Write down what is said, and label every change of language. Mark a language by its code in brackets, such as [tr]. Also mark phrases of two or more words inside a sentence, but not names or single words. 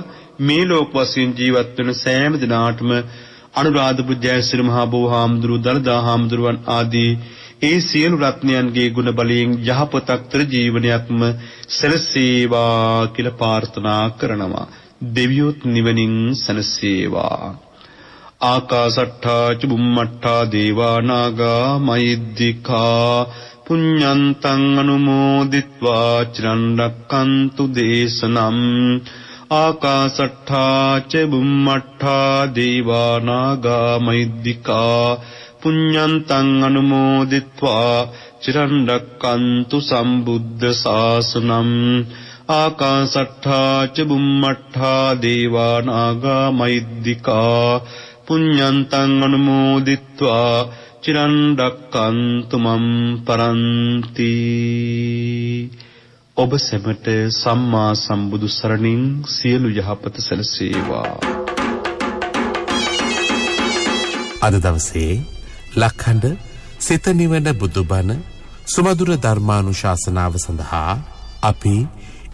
[si] මේ ලෝක වශයෙන් ජීවත් වෙන සෑම දිනාටම අනුරාධපුර ජයශ්‍රී මහා බෝහාමුදුරුවෝ දළදා හාමුදුරුවන් ආදී ඒ සියලු රත්නයන්ගේ ගුණ බලයෙන් යහපතක්තර ජීවනයක්ම සැලසේවා කියලා ප්‍රාර්ථනා කරනවා. දෙවියොත් නිවනින් සැනසේවා. [pi] ආකාසට්ඨා චුම්මට්ඨා දේවා නාග මහිද්దికා පුඤ්ඤන්තං අනුමෝදිත්වා චිරන් රැක්කන්තු දේශනම්. ආකාසට්ඨා චුම්මට්ඨා දේවා නාග මහිද්దికා පුඤ්ඤන්තං අනුමෝදිත්වා චිරන් රැක්කන්තු සම්බුද්ධ ශාසනම්. ආකාසට්ඨා චුම්මට්ඨා දේවා නාග මහිද්దికා පුඤ්ඤන්තං අනුමෝදිත්වා චිරන් රැක්කන්තු මම් පරන්ති. [si] ඔබ සැමට සම්මා සම්බුදු සරණින් සියලු යහපත සැලසේවා. අද දවසේ ලක්හඬ සිත නිවන බුදුබණ සුමధుර ධර්මානුශාසනාව සඳහා අපි